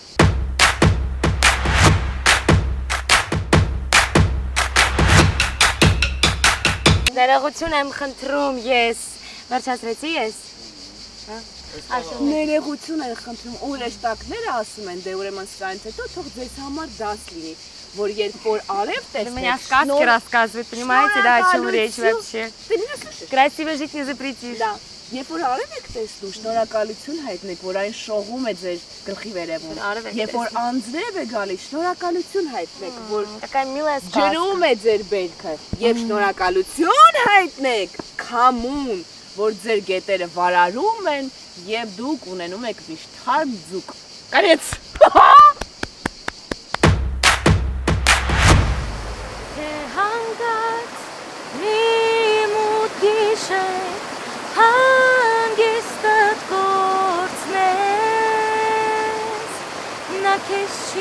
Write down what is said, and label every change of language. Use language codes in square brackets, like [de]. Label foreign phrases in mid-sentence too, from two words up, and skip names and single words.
[hy] Ներողություն եմ խնդրում ես։ Վերջացրեցի ես։ Ներողություն են խնդրում, ու հրեշտակները ասում են, դե ուրեմն սրանից հետո թող ձեզ համար դաս լինի, որ երբ որ արև [ru] Вы [hy] տեսնեք, [ru] меня сказки рассказывают, понимаете, да, о чем речь вообще? Ты меня слышишь? Красиво жить не запретишь. Да. [hy] Երբ որ արև եք տեսնում, շնորհակալություն հայտնեք, որ այն շողում է ձեր գլխի վերևում։ Երբ որ անձրև է գալիս, շնորհակալություն հայտնեք, որ [ru] Такая милая сказка. [hy] ջրում է ձեր բերքը, եւ շնորհակալություն հայտնեք, քամուն, որ ձեր գետերը վարարում են եւ դուք ունենում եք միշտ թարմ ձուկ։ Կարեց։ Հանգած մի մութ գիշեր հանգիստդ կորցնես նա քեզ չի